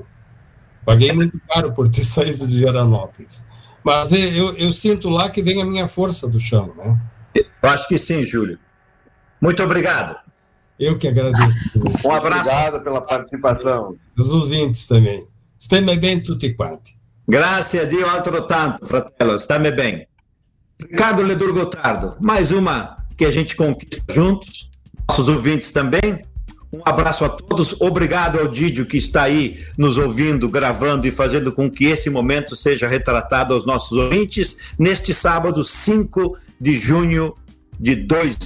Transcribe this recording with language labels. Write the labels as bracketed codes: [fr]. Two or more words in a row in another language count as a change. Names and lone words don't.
[pt] Paguei muito caro por ter saído de Veranópolis. Mas eu sinto lá que vem a minha força do chão, né? Eu acho que sim, Júlio. Muito obrigado. Eu que agradeço. Um abraço. Obrigado pela participação. Os ouvintes também. [it] Stammi bene tutti quanti. Grazie a Dio altrettanto, fratello. Stammi bem. [pt] Ricardo Ledor Gotardo, mais uma que a gente conquista juntos. Nossos ouvintes também. Um abraço a todos, obrigado ao Didio que está aí nos ouvindo, gravando e fazendo com que esse momento seja retratado aos nossos ouvintes neste sábado, 5 de junho de 2021.